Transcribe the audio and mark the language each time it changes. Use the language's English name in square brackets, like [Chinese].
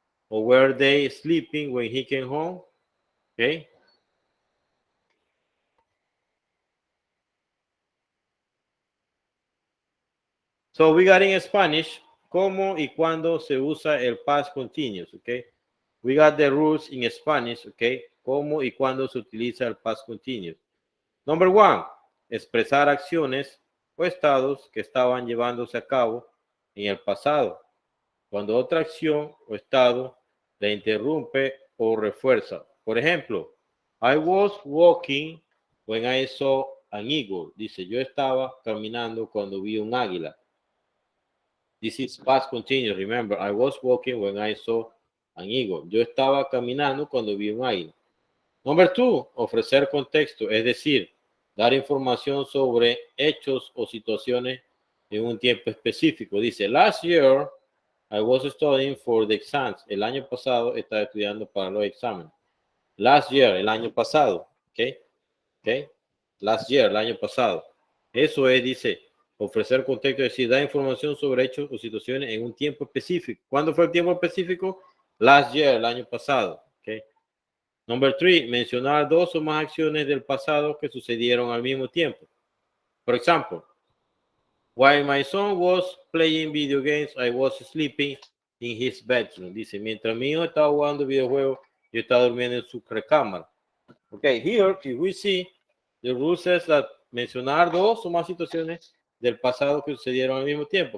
[English] Or were they sleeping when he came home? Okay. So we got in Spanish, [Spanish] cómo y cuándo se usa [English] el past continuous, okay? We got the rules in Spanish, okay? [Spanish] Cómo y cuándo se utiliza el past continuous. Number one, expresar acciones o estados que estaban llevándose a cabo en el pasado, cuando otra acción o estado la interrumpe o refuerza. Por ejemplo, [English] I was walking when I saw an eagle. [Spanish] Dice, yo estaba caminando cuando vi un águila. [English] This is past continuous. Remember, I was walking when I saw an eagle. [Spanish] Yo estaba caminando cuando vi un águila. Number two, ofrecer contexto, es decir, dar información sobre hechos o situaciones en un tiempo específico. Dice, [English] last year I was studying for the exams. [Spanish] El año pasado estaba estudiando para los exámenes. [English] Last year, [Spanish] el año pasado. ¿Ok? ¿Ok? Last year, el año pasado. Eso es, dice, ofrecer contexto, es decir, dar información sobre hechos o situaciones en un tiempo específico. ¿Cuándo fue el tiempo específico? [English] Last year, [Spanish] el año pasado. ¿Ok? Number three, mencionar dos o más acciones del pasado que sucedieron al mismo tiempo. [English] For example, while my son was playing video games, I was sleeping in his bedroom. [Spanish] Dice, mientras mi hijo estaba jugando videojuegos, yo estaba durmiendo en su recámara. [English] Okay, here, if we see, the rule says that [Spanish] mencionar dos o más situaciones del pasado que sucedieron al mismo tiempo.